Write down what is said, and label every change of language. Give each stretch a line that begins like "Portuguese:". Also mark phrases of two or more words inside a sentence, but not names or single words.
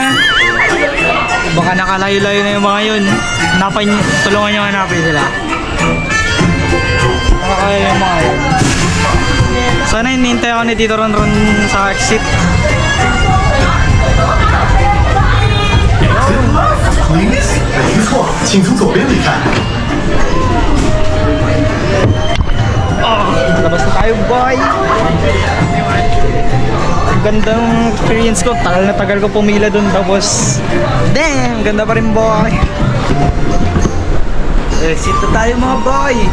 Filipino: Baka nakalayo-layo na yung mga yun. Tulungan nyo hanapin sila. Nakakaya yung mga yun. Sana hinihintay ako ni Tito Ronron sa exit.
Chinese: Please，没错，请从左边离开。
Filipino: Labas na tayo, boy! Ang ganda ng experience ko. Tagal na tagal ko pumila dun. Tapos, damn! Ganda pa rin, boy! Exit na tayo, mga boy!